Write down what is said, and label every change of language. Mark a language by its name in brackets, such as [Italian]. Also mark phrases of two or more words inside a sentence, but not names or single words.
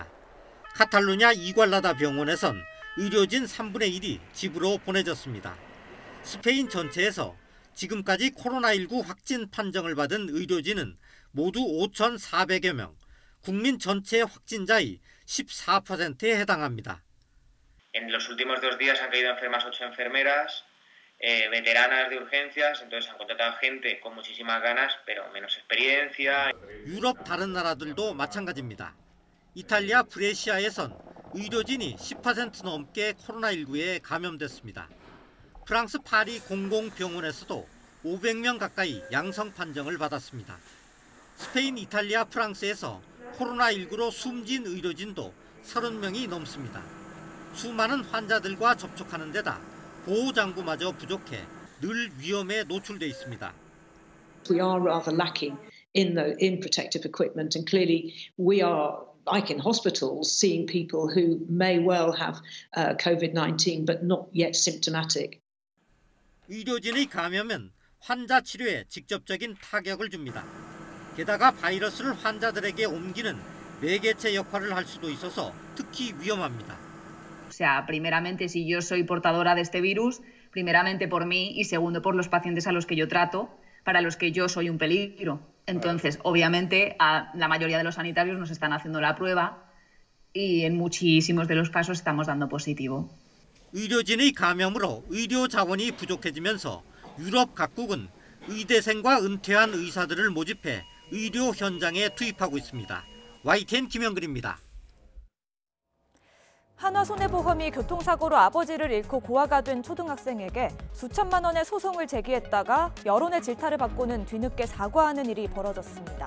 [Korean] 카탈루냐 이괄라다 병원에선 의료진 3분의 1이 집으로 보내졌습니다. 스페인 전체에서 지금까지 코로나19 확진 판정을 받은 의료진은 모두 5,400여 명, 국민 전체 확진자의 14%에 해당합니다. [Spanish] En los últimos 2 días han caído enfermas 8 enfermeras, veteranas de urgencias, entonces han contratado gente con muchísimas ganas, pero menos experiencia. [Korean] 유럽 다른 나라들도 마찬가지입니다. 이탈리아 브레시아에선 의료진이 10% 넘게 코로나19에 감염됐습니다. 프랑스 파리 공공병원에서도 500명 가까이 양성 판정을 받았습니다. 스페인, 이탈리아, 프랑스에서 코로나19로 숨진 의료진도 30명이 넘습니다. 수많은 환자들과 접촉하는 데다 보호장구마저 부족해 늘 위험에 노출돼 있습니다. [English] We are rather lacking in protective equipment, and clearly we are, like in hospitals, seeing people who may well have COVID-19 but not yet symptomatic. [Korean] 의료진의 감염은 환자 치료에 직접적인 타격을 줍니다. 게다가 바이러스를 환자들에게 옮기는 매개체 역할을 할 수도 있어서 특히 위험합니다. [Spanish] O sea, primeramente, si yo soy portadora de este virus, primeramente por mí y segundo por los pacientes a los que yo trato, para los que yo soy un peligro. Entonces, obviamente, a la mayoría de los sanitarios nos están haciendo la prueba y en muchísimos de los casos estamos dando positivo. [Korean] 의료진의 감염으로 의료 자원이 부족해지면서 유럽 각국은 의대생과 은퇴한 의사들을 모집해 의료 현장에 투입하고 있습니다. YTN 김영근입니다. 한화손해보험이 교통사고로 아버지를 잃고 고아가 된 초등학생에게 수천만 원의 소송을 제기했다가 여론의 질타를 받고는 뒤늦게 사과하는 일이 벌어졌습니다.